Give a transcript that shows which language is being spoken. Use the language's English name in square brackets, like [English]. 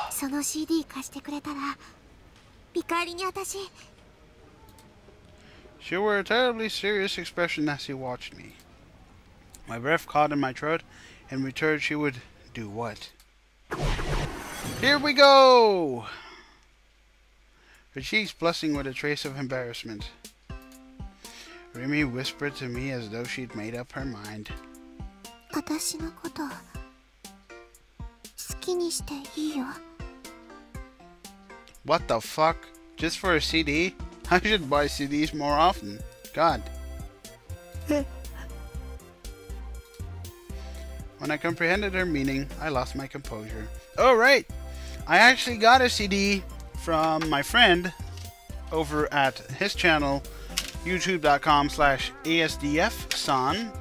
[Japanese] その CD 貸してくれたら、見返りに私。 [English] She wore a terribly serious expression as she watched me. My breath caught in my throat, and returned she would do what? Here we go! Her cheeks blushing with a trace of embarrassment. Rimi whispered to me as though she'd made up her mind. [Japanese] 私のこと好きにしていいよ。 [English] What the fuck? Just for a CD? I should buy CDs more often. God. When I comprehended her meaning, I lost my composure. Oh, right! I actually got a CD from my friend over at his channel, youtube.com/asdfsan.